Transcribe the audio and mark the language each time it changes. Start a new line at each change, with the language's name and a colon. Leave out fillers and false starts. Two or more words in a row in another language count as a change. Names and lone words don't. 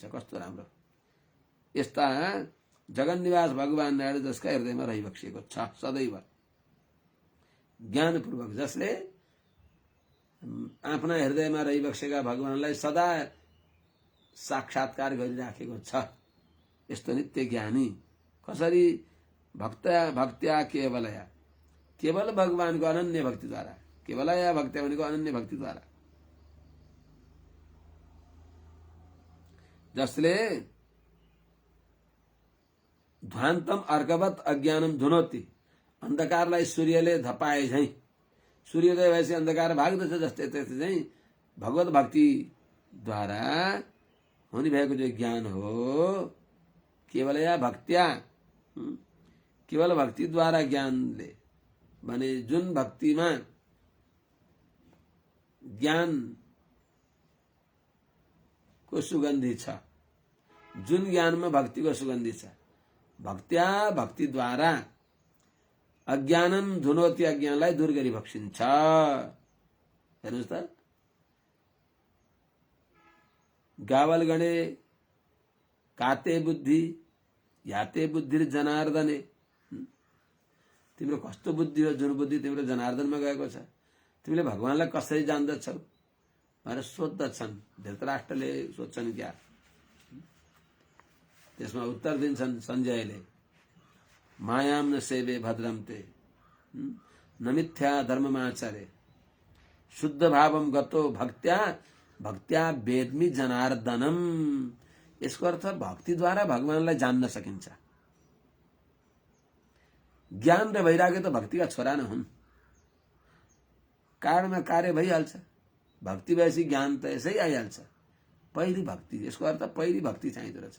Nepali: कस्तो राम्रो यस्ता जगन निवास भगवान नारायण जसका हृदयमा रहिबक्सिएको छ सदैव ज्ञानपूर्वक, जसले आफ्ना हृदयमा रहिबक्सेका भगवानलाई सदा साक्षात्कार गरिराखेको छ। यस्तो नित्य ज्ञानी कसरी
Sanskrit: भक्त्या केवलया,
Nepali: केवल भगवानको अनन्य भक्तिद्वारा,
Sanskrit: केवलया भक्त्या
Nepali: भनेको अनन्य भक्तिद्वारा,
Sanskrit: जसले ध्वान्तम अर्कवत अज्ञानम धुनोति,
Nepali: अन्धकारलाई सूर्यले धपाए झैं, सूर्योदय भएपछि अन्धकार भाग्दछ जस्तै त्यस्तै चाहिँ भगवत भक्तिद्वारा हुने भएको जो ज्ञान हो,
Sanskrit: केवलया भक्त्या,
Nepali: केवल भक्तिद्वारा ज्ञानले भने जुन भक्तिमा ज्ञानको सुगन्धी छ, जुन ज्ञानमा भक्तिको सुगन्धी छ,
Sanskrit: भक्त्या भक्तिद्वारा अज्ञानम धुनोति,
Nepali: अज्ञानलाई दूर गरी बक्सिन्छ। हेर्नुहोस् त,
Sanskrit: गावल गणे काते बुद्धि याते बुद्धि जनार्दने,
Nepali: तिम्रो कस्तो बुद्धि हो जुन बुद्धि तिम्रो जनार्दनमा गएको छ, तिमीले भगवानलाई कसरी जान्दछौ भनेर सोध्दछन्। धृतराष्ट्रले सोध्छन् क्या, त्यसमा उत्तर दिन्छन् सञ्जयले,
Sanskrit: मायाम न सेवे भद्रम ते न मिथ्या धर्ममाचरे शुद्ध भावम गतो भक्त्या वेदमी जनार्दनम।
Nepali: यसको अर्थ भक्तिद्वारा भगवानलाई जान्न सकिन्छ। ज्ञान र वैराग्य त भक्तिका छोरा न हुन्, कारणमा कार्य भइहाल्छ। भक्ति भएपछि ज्ञान त यसै आइहाल्छ। पहिली भक्ति, यसको अर्थ पहिली भक्ति चाहिँदो रहेछ।